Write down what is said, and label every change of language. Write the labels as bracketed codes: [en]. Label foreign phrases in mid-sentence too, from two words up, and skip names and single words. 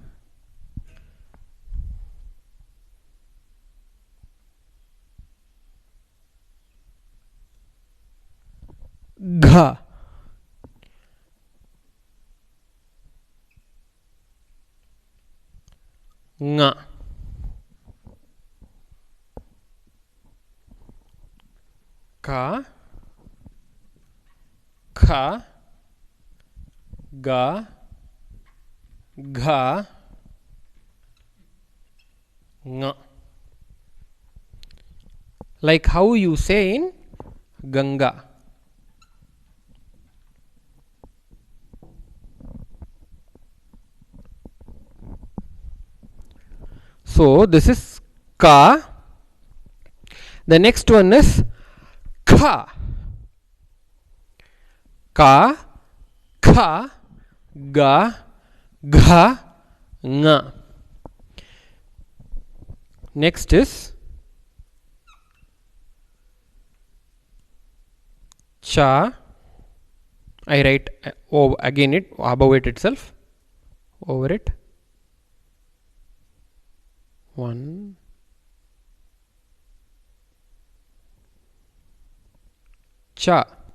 [hi] Gha. Nga. ka, kha, ga, gha, nga. [en] Like how you say in Ganga. So this is ka. The next one is kha. [hi] Ka, kha, ga, gha, nga. [en] Next is cha. I write again it above it itself, over it. 1, cha.